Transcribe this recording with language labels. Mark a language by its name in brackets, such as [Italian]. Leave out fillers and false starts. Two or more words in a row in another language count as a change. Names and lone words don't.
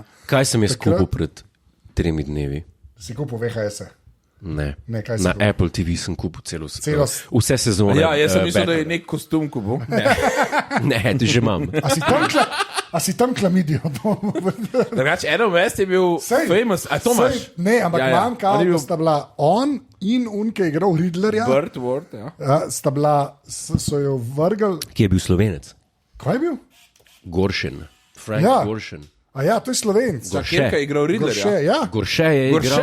[Slovenian] Kaj sem jaz kupil pred 3 dnevi? Si kupil VHS-e? Ne. Kaj si Na kupil? Apple TV sem kupil vse sezone. Ja, jaz sem mislil, da je Batmana. nek kostum kupil. Ne, to že imam. A si tam klamidijo? Drugač, Adam West je bil famous, a to imaš? Ne, ampak Ja, ja. imam kao, On je da bil- sta bila on in ki je igral Riddlerja. Burt Ward, ja. Sta bila, so jo vrgli. Ki je bil Slovenec? Kaj je bil? Goršen. Frank Ja. Goršen. A ja, to je Slovenc. Gorše. Kjer je igral Gorše, Riddlerja? ja. Gorše je igral